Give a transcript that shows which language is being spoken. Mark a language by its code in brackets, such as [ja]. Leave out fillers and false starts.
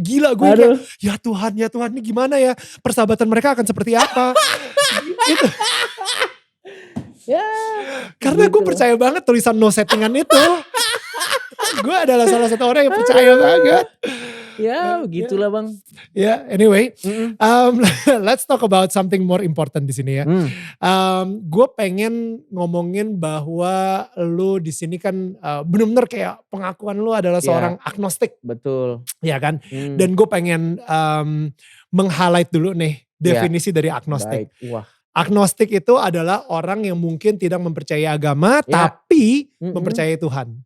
[id] Gila gue kayak, ya Tuhan ini gimana ya, persahabatan mereka akan seperti apa. Itu. Ya, karena gue percaya banget tulisan no settingan itu. Gue adalah salah satu orang yang percaya banget. Ya begitulah bang. [en] Ya anyway, let's talk about something more important [id] di sini ya. Gue pengen ngomongin bahwa lu di sini kan benar-benar kayak pengakuan lu adalah seorang agnostik. Betul. Ya kan. Dan gue pengen meng-highlight dulu nih definisi dari agnostik. Wah. Agnostik itu adalah orang yang mungkin tidak mempercayai agama tapi mempercayai Tuhan.